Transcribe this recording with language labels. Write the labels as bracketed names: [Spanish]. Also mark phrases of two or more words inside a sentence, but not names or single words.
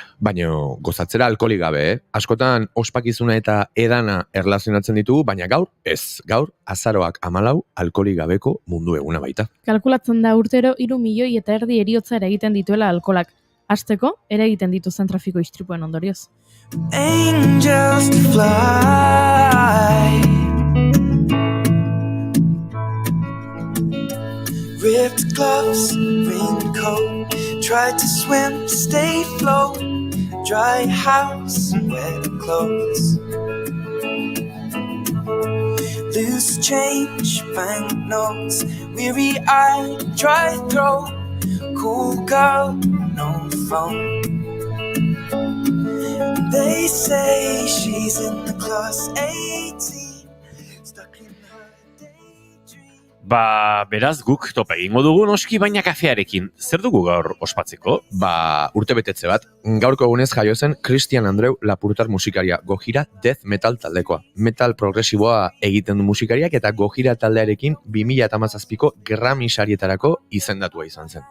[Basque] Baina gozatzera alkoholik gabe, Askotan ospakizuna eta edana erlazionatzen ditugu, baina gaur, ez, gaur, azaroak 14 alkoholik gabeko mundu eguna baita. Kalkulatzen da urtero 3,5 milioi heriotza eragiten dituela alkoholak. Hasteko, eragiten dituzten trafiko istripuen ondorioz. [English] Angels to fly. Ripped gloves, raincoat, tried to swim, stay afloat, dry house, wet clothes. Loose change, banknotes, weary-eyed, dry throat, cool girl, no phone. They say she's in the class 18, stuck in her daydream. [Basque] Beraz guk topa egingo dugu noski, baina kafearekin. Zer dugu gaur ospatzeko? Urte betetze bat, gaurko egunez jaio zen Christian Andreu Lapurtar musikaria, Gojira [English] Death Metal [Basque] taldekoa. Metal progresiboa egiten du musikariak eta Gojira taldearekin 2017ko Grammy sarietarako izendatua izan zen.